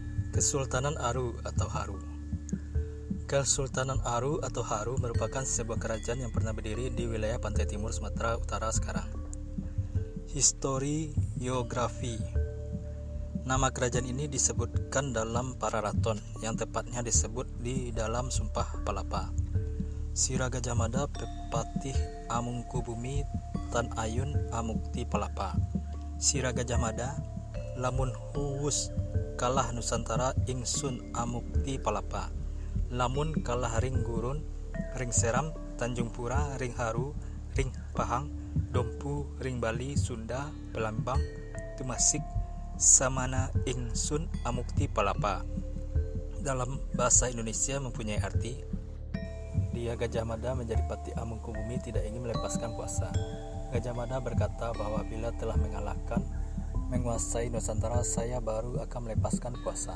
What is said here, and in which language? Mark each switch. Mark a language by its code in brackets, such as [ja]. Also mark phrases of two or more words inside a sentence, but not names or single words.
[id] Kesultanan Aru atau Haru. Kesultanan Aru atau Haru merupakan sebuah kerajaan yang pernah berdiri di wilayah pantai timur Sumatera Utara sekarang. Historiografi. Nama kerajaan ini disebutkan dalam Pararaton, yang tepatnya disebut di dalam Sumpah Palapa. [kaw] Sira Gajah Mada Pepatih Amungkubumi Tan Ayun Amukti Palapa. Sira Gajah Mada lamun huwus kalah Nusantara ingsun amukti palapa. Lamun kalah ring gurun, ring seram, Tanjung Pura, ring Haru, ring Pahang, Dompu, ring Bali, Sunda, Pelambang, Tumasik, samana ingsun amukti palapa. [id] Dalam bahasa Indonesia mempunyai arti, dia Gajah Mada menjadi patih Amungkubumi tidak ingin melepaskan kuasa. Gajah Mada berkata bahwa bila telah menguasai Nusantara, saya baru akan melepaskan kuasa.